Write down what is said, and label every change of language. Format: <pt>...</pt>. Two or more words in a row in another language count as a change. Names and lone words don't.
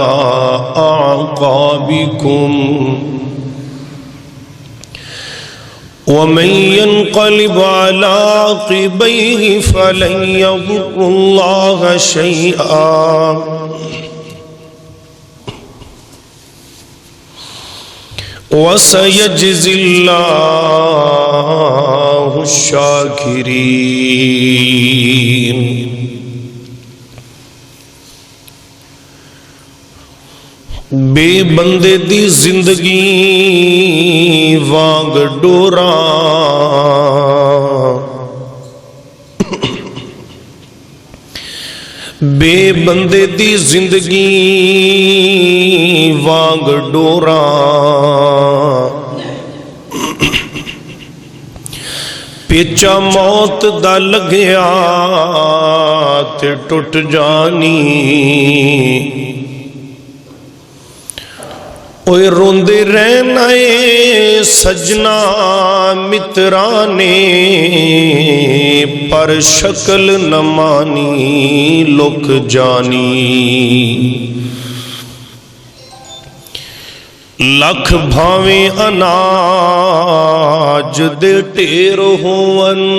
<ar>أعقابكم ومن ينقلب على عقبيه فلن يضر الله شيئا وَسَيَجْزِي اللَّهُ الشَّاكِرِينَ۔</ar> <pa>بے بندے دی زندگی وانگ ڈوراں، بے بندے دی زندگی وانگ ڈوراں، پیچا موت دا لگیا تے ٹٹ جانی، اوے روندے رہنا اے سجنا مترانے، پر شکل نہ مانی لک جانی۔ لکھ بھاویں اناج دے ٹیر ہون،</pa>